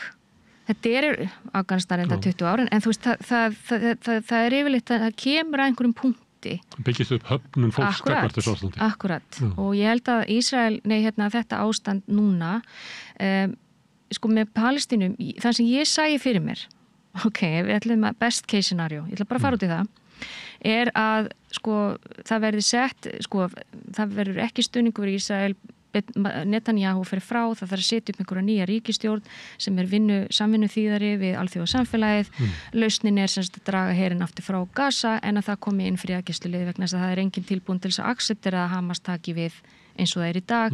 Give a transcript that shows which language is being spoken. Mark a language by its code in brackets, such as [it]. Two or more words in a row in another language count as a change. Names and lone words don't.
[is] Þetta er Afganistan enda 20 árin, en þú veist, það er yfirleitt að það kemur að einhverjum punkti. Byggist upp höfnun fólks gagnvart þessu ástandi. Akkurat. Og ég held að Ísrael, þetta ástand núna, sko með Palestínu, það sem ég sæi fyrir mér, við ætlum að [en] best case scenario, [is] ég ætla bara að fara út í það, er að sko það verði sett, sko það verður ekki stuðningur í Ísrael, Netanyahu fyrir frá, það þarf að setja upp einhverja nýja ríkisstjórn sem er samvinnu þýðari við alþjóðasamfélagið. Lausnin er semst að draga herinn aftur frá Gaza en að það komi inn friðargæsluliði vegna þess að það er engin tilbúin til þess að acceptera að Hamas taki við eins og það er í dag.